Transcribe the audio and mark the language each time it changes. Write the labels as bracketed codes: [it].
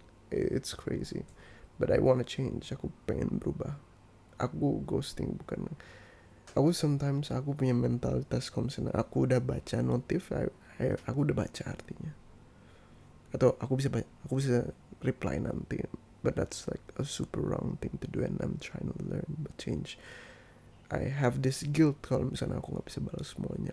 [en] It's crazy, but I wanna change. [id] Aku pengen berubah. Aku ghosting bukan, aku sometimes aku punya mentalitas kalau misalnya aku udah baca notif, aku udah baca artinya, atau aku bisa reply nanti. [en] But that's like a super wrong thing to do, and I'm trying to learn but change. I have this guilt [id] kalau misalnya aku nggak bisa balas semuanya.